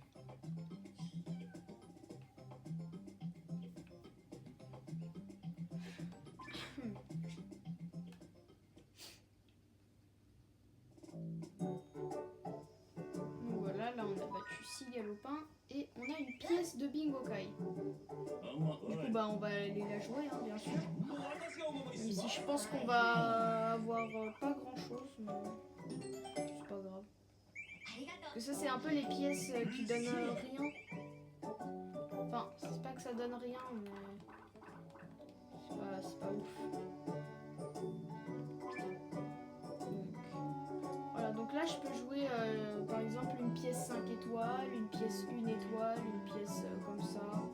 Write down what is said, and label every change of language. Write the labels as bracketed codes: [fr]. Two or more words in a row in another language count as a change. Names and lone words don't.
[fr] Donc voilà, là on a battu Cigalopin et on a une pièce de Bingokai. [ja] あんま [fr] Du coup, bah on va aller la jouer, hein, bien sûr. [ja] 私がお守りす [fr] Même [ja] る [fr] si [ja] わ [fr] je pense qu'on va avoir pas grand chose, mais c'est pas grave. [ja] ありがとう [fr] Parce que ça, c'est un peu les pièces qui donnent rien. Enfin, c'est pas que ça donne rien, mais c'est pas ouf. Voilà, donc là, je peux jouer par exemple une pièce 5 étoiles, une pièce 1 étoile, une pièce comme ça.